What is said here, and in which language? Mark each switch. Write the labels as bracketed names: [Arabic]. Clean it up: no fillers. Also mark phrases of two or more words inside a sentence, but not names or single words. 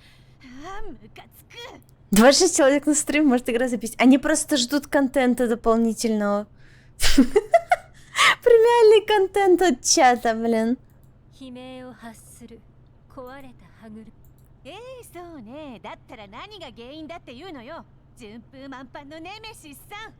[Russian] 26 человек на стрим, может игра запись. Они просто ждут контента дополнительного. Премиальный контент от чата, блин. [Japanese] そうね。だったら何が原因だっていうのよ。順風満帆のネメシスさん。